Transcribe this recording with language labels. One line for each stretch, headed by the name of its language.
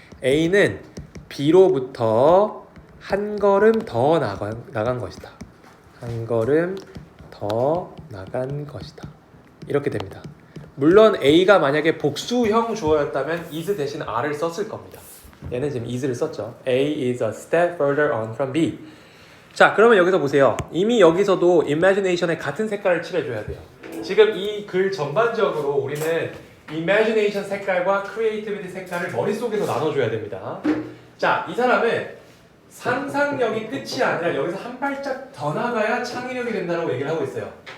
Korean: A는 B로부터 한 걸음 더 나간 것이다. 한 걸음 더 나간 것이다. 이렇게 됩니다. 물론 A가 만약에 복수형 주어였다면 is 대신 R을 썼을 겁니다. 얘는 지금 is를 썼죠.
English: A is a step further on from B.
Korean: 자, 그러면 여기서 보세요. 이미 여기서도 imagination에 같은 색깔을 칠해줘야 돼요. 지금 이 글 전반적으로 우리는 imagination 색깔과 creativity 색깔을 머릿속에서 나눠줘야 됩니다. 자, 이 사람은 상상력이 끝이 아니라 여기서 한 발짝 더 나가야 창의력이 된다고 얘기를 하고 있어요.